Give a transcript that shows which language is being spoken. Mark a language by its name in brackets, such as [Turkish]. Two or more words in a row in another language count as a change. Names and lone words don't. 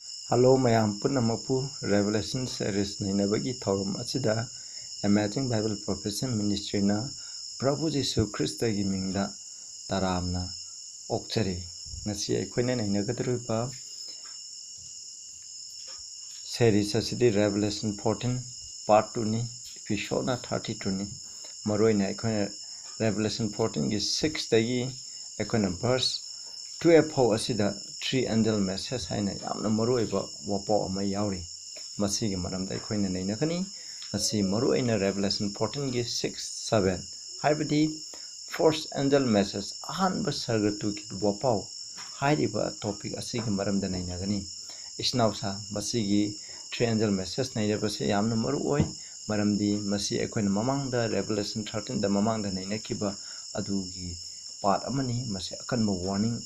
[Manipuri] Hello mayam punamapu Revelation series nainabagi thorum achida Amazing Bible Profession Ministry na Prabhu Jesu Christa gi mingda taramna okchari ngasi aikhoina nainagadruba series asidi Revelation 14 part 2 ni episode na 32 ni maroina aikhoina Revelation 14 gi 6 dagi aikhoina verse 12 ho asida [English] 3 angel message [Manipuri] haina yamna maroiba wapo ama yauri masigi maramda aikhoina nainakani masi maroina Revelation 14 gi 6 7 haibadi [English] first angel message [Manipuri] Ahanba sargatu ki wapo hairiba topic asigi maramda nainagani isnausa masigi [English] 3 angel message [Manipuri] nairabase yamna maroi maramdi masi aikhoina mamangda Revelation 13 da mamangda nainakiba adugi part amani masi akanba warning